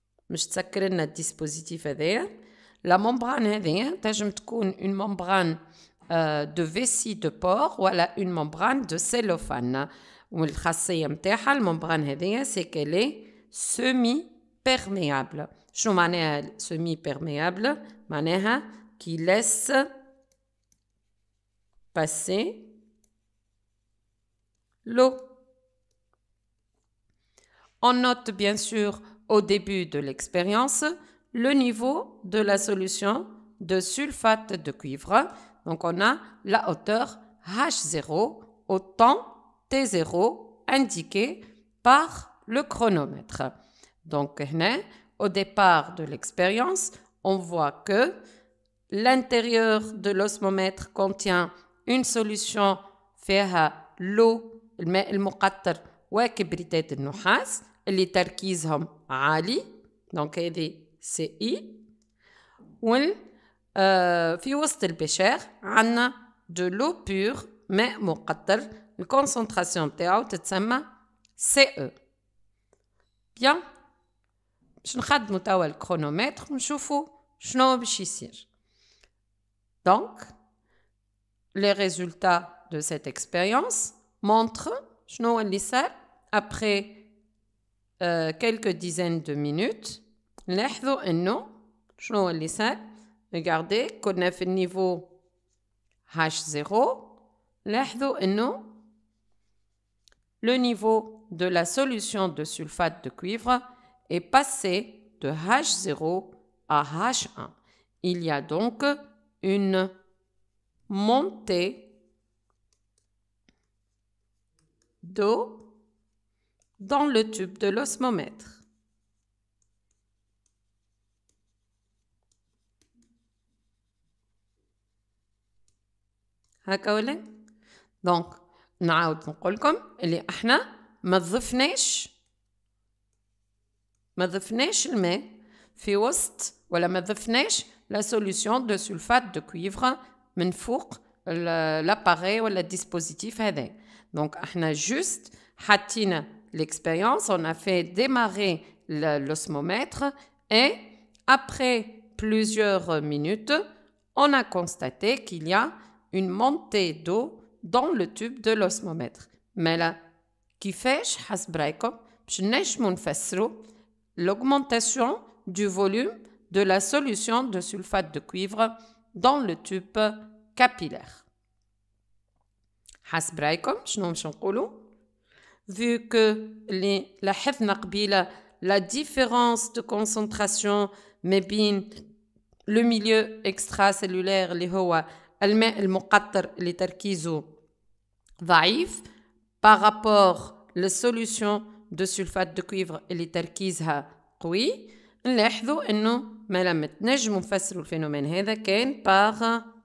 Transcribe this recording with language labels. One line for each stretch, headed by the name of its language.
Arabic: مش تسكر لنا الديسبوزيتيف هذايا.
French: La membrane
Arabic: هذايا تنجم تكون
French: une membrane de vessie de porc
Arabic: ولا
French: une membrane de cellophane.
Arabic: والخاصية متاعها الممبران هذايا
French: c'est qu'elle est semi-perméable.
Arabic: شنو معناها
French: semi-perméable؟
Arabic: معناها
French: qui laisse passer l'eau. On note bien sûr au début de l'expérience le niveau de la solution de sulfate de cuivre. Donc on a la hauteur H0 au temps T0 indiqué par le chronomètre. Donc au départ de l'expérience, on voit que l'intérieur de l'osmomètre contient une solution
Arabic: فيها
French: l'eau
Arabic: الماء المقطر وكبريتات النحاس اللي تركيزهم عالي. Donc هذه سي اي. في وسط البشار عندنا
French: de l'eau pure
Arabic: ماء مقطر الكونسنتراسيون تاعو تتسمى CE.
French: Bien.
Arabic: باش نخدموا توا الكرونومتر ونشوفوا شنو باش يصير.
French: Donc, les résultats de cette expérience montrent
Arabic: شنو اللي صار
French: après quelques dizaines de minutes.
Arabic: نلاحظوا انه شنو اللي صار.
French: Regardez,
Arabic: كنا في النيفو H0. لاحظوا انه
French: le niveau de la solution de sulfate de cuivre est passé de H0 à H1. Il y a donc une montée d'eau dans le tube de l'osmomètre.
Arabic: هكا ولا؟ Donc, نعاود نقول لكم اللي احنا ما ضفناش الماء في وسط ولا ما ضفناش
French: la solution de sulfate de cuivre
Arabic: من فوق l'appareil ولا dispositif هذا. Donc احنا juste حطينا
French: l'expérience, on a fait démarrer l'osmomètre et après plusieurs minutes, on a constaté qu'il y a une montée d'eau dans le tube de l'osmomètre. Mais là,
Arabic: كيفاش حسب رايكم باش نجمو نفسروا
French: l'augmentation du volume de la solution de sulfate de cuivre dans le tube capillaire.
Arabic: حسب رايكم شنو باش نقولوا؟
French: Vu que
Arabic: لاحظنا قبيله
French: la différence de concentration
Arabic: ما بين
French: le milieu extracellulaire
Arabic: اللي هو الماء المقطر اللي تركيزه ضعيف
French: par rapport la solution de sulfate de cuivre
Arabic: اللي تركيزها قوي نلاحظوا انه ما لم نجموا نفسروا الفينومين هذا كان par